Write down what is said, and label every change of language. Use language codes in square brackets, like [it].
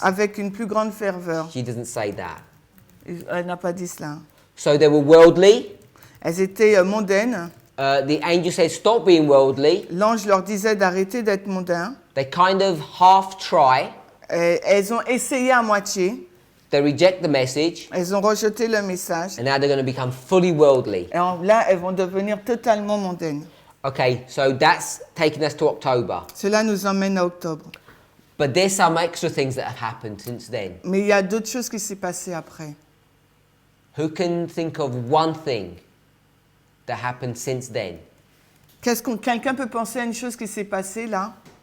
[fr] Avec une plus grande ferveur. [en] She doesn't say that. [fr] Elle n'a pas dit cela. [en] So they were worldly. [fr] Elles étaient mondaines. [en] The angel said, stop being worldly. [fr] L'ange leur disait d'arrêter d'être mondains. [en] They kind of half try. [fr] Elles ont essayé à moitié. [en] They reject the message. [fr] Elles ont rejeté le message. [en] And now they're going to become fully worldly. [fr] Et là, elles vont devenir totalement mondaines. [en] Okay, so that's taking us to October. [fr] Cela nous emmène à octobre. [en] But there's some extra things that have happened since then. [fr] Mais il y a d'autres choses qui s'est passées après. [en] Who can think of one thing that happened since then? [fr] Quelqu'un peut penser à une chose qui s'est passée là?